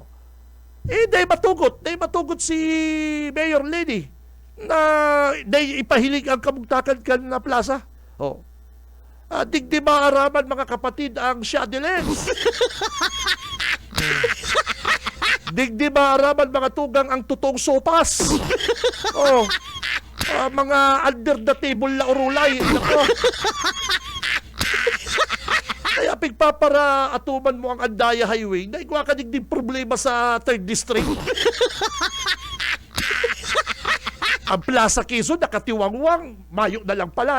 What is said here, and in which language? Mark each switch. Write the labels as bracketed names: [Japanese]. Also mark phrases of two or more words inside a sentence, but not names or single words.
[Bikol] Dahil matugot si Mayor Lenny na ipahilig ang kamugtakan kan na plaza. Oh. Digdi maaraman mga kapatid ang Shadilens. Digdi maaraman mga tugang ang totoong sopas. Oh. Mga [English] under the table [Bikol] na urulay. Nako. Kaya pigpapara atuman mo ang Andaya Highway na igwa ka digdi problema sa 3rd District. Ang Plaza Quezon nakatiwangwang, mayo na lang pala.